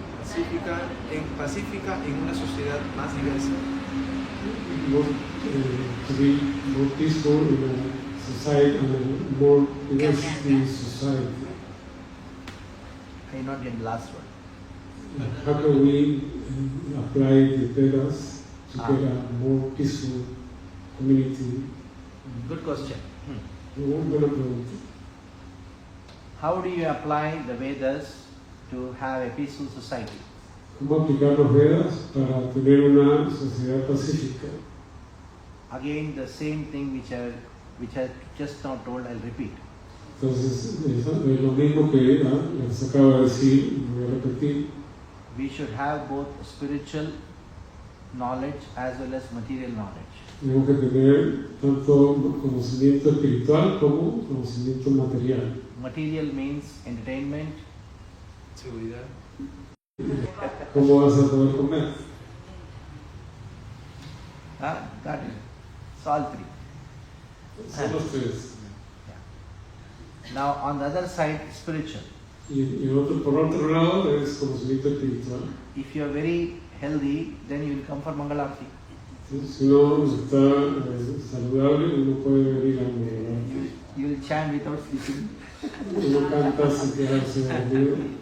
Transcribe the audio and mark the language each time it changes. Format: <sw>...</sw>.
<es>Sí, pacífica en una sociedad más diversa.</es> <en>More, to be more peaceful in a society and a more diversity society. I not get the last one. How can we apply the Vedas to get a more peaceful community? Good question.</en> <es>Buena pregunta.</es> <en>How do you apply the Vedas to have a peaceful society?</en> <es>¿Cómo aplicar los Vedas para tener una sociedad pacífica?</es> <en>Again, the same thing which I just now told, I'll repeat.</en> <es>Entonces, es lo mismo que les acabo de decir, voy a repetir.</es> <en>We should have both spiritual knowledge as well as material knowledge.</en> <es>Tenemos que tener tanto conocimiento espiritual como conocimiento material.</es> <en>Material means entertainment.</en> <es>Seguridad. ¿Cómo vas a poder comer?</es> <en>Got it. It's all three.</en> <es>Son los tres.</es> <en>Now on the other side, spiritual.</en> <es>Y por otro lado es conocimiento espiritual.</es> <en>If you are very healthy, then you will come for Mangalarti.</en> <es>Si uno está saludable, uno puede venir a Mangalarti.</es> <en>You will chant without sleeping.</en> <es>Uno canta sin quedarse dormido.</es>